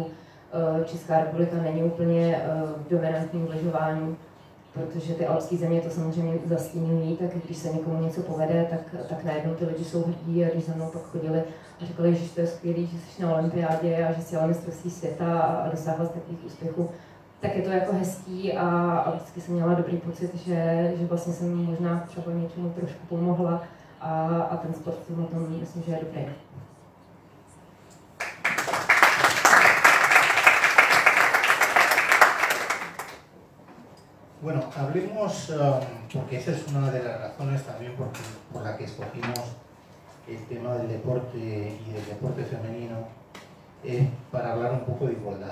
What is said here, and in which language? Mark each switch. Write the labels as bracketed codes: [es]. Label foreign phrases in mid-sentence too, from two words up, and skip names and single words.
[cs] Česká republika není úplně v dominantním lyžování, protože ty alpské země to samozřejmě zastínují, tak když se někomu něco povede, tak najednou ty lidi jsou hrdí a když za mnou pak chodili a říkali, že to je skvělý, že jsi na olympiádě a že jsi jela mistrovství světa a dosáhla z takových úspěchů, tak je to jako hezký a vždycky jsem měla dobrý pocit, že vlastně jsem možná třeba něčemu trošku pomohla a ten sport v tom myslím, že je dobrý. [es] Bueno, hablemos, porque esa es una de las razones también por la que escogimos el tema del deporte y del deporte femenino, para hablar un poco de igualdad.